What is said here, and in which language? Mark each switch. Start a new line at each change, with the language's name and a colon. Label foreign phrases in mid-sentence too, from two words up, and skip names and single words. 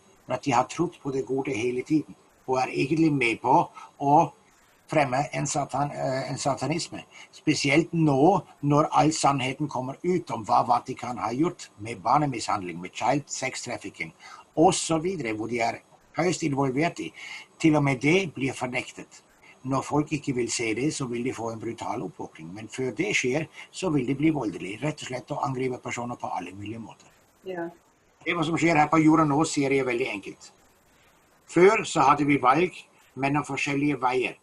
Norwegian: For at de har trodd på det gode hele tiden. Og er egentlig med på å fremme en satanisme. Spesielt nå, når all sannheten kommer ut om hva Vatikan har gjort med barnemishandling, med
English: child sex trafficking,
Norwegian: og så videre, hvor de er høyst involvert i. Til og med det blir fornektet.
Swedish: När folk inte vill se det så vill de få en brutal uppvåkning. Men för det sker så vill de bli våldelig. Rätt och slett och angripa personer på alla möjliga måter. Ja. Det vad som sker här på jorden nu ser jag väldigt enkelt. Förr så hade vi valg mellan olika vägar.